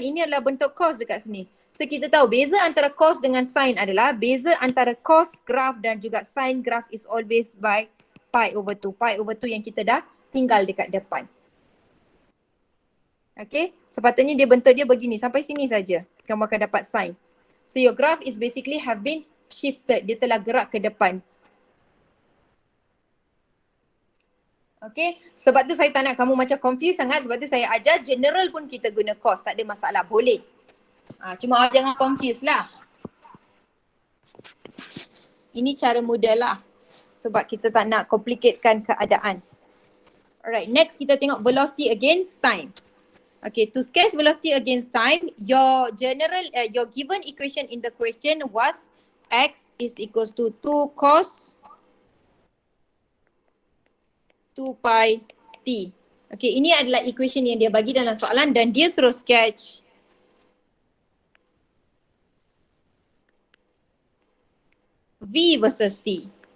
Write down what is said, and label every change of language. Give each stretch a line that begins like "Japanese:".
Malay: Ini adalah bentuk cos dekat sini. So kita tahu beza antara cos dengan sin adalah beza antara cos graph dan juga sin graph
English: is always by pi over 2.
Malay: Pi over 2 yang kita dah tinggal dekat depan. Okay, sepatutnya dia bentuk dia begini. Sampai sini saja kamu akan dapat sin.
English: So your graph is basically have been shifted.
Malay: Dia telah gerak ke depan. Okay, sebab tu saya tak nak kamu macam confused sangat. Sebab tu saya ajar general pun kita guna cos. Tak ada masalah, boleh. Cuma awak jangan confused lah. Ini cara mudah lah. Sebab kita tak nak complicatekan keadaan.
English: Alright, next kita tengok velocity against time. Okay, to sketch velocity against time, your given equation in the question was x is equals to 2 cos 2 pi t.
Malay: Okay, ini adalah equation yang dia bagi dalam soalan dan dia suruh sketch V versus T.